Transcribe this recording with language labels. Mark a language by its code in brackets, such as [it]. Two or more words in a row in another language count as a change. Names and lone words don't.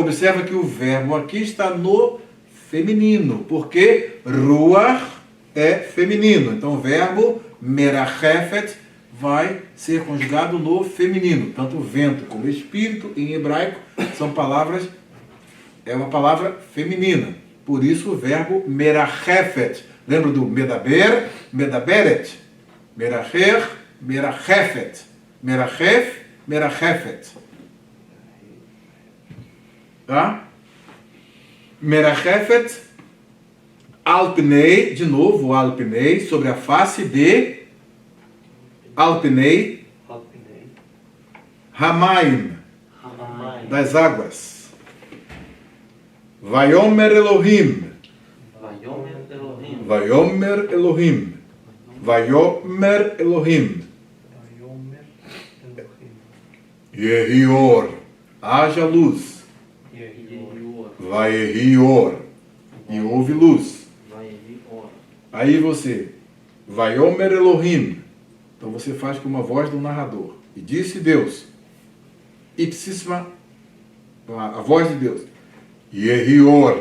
[pt] Observa que o verbo aqui está no feminino, porque ruach é feminino. Então o verbo merachefet vai ser conjugado no feminino. Tanto vento como espírito em hebraico são palavras, é uma palavra feminina. Por isso o verbo merachefet. Lembra do [he] מדבר מדברת מרחר מרחפת מרחף מרחפת. Tá? מרחפת על פני, [pt] de novo alpnei, sobre a face de alpnei, [he] Alpnei, Hamaim, Hamayim. [pt] das águas. [he] ויאמר אלהים, ויאמר אלהים. ויאמר אלהים ויאמר אלהים, ויאמר אלהים, Yehior, haja luz, Yehior, Yehior. [pt] Vayehior, e houve luz. [he] Vayehior. [pt] Aí você, [he] ויאמר אלהים, [pt] então você faz com uma voz do narrador. E disse Deus, ipsíssima, a voz de Deus, Yehior,